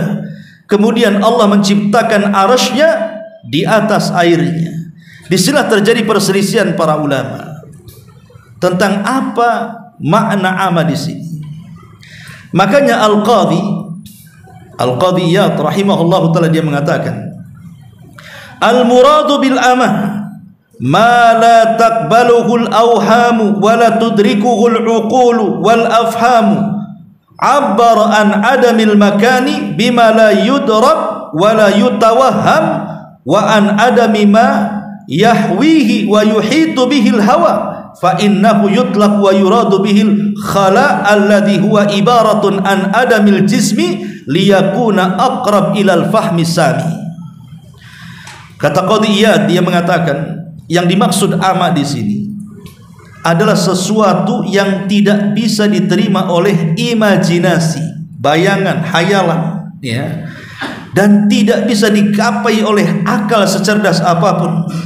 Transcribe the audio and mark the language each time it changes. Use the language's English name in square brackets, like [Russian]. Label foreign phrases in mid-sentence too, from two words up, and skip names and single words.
[Indonesian] Kemudian Allah menciptakan arasy-Nya di atas airnya. Disinilah terjadi perselisihan para ulama tentang apa makna ama di sini. Makanya Al-Qadhi Iyad [Arabic] رحمه الله تعالى [Indonesian] dia mengatakan, [Arabic] المراد بالعماء ما لا تقبله الأوهام ولا تدركه العقول والأفهام. عبر عن عدم المكان بما لا يدرك ولا يتوهم وعن عدم ما يحويه ويحيط به الهواء فإنه يطلق ويراد به الخلاء الذي هو عبارة عن عدم الجسم ليكون أقرب إلى فهم السامع. [Indonesian] Kata Qadhi Iyad, dia mengatakan yang dimaksud ama di sini adalah sesuatu yang tidak bisa diterima oleh imajinasi, bayangan, hayalan, ya, dan tidak bisa digapai oleh akal secerdas apapun.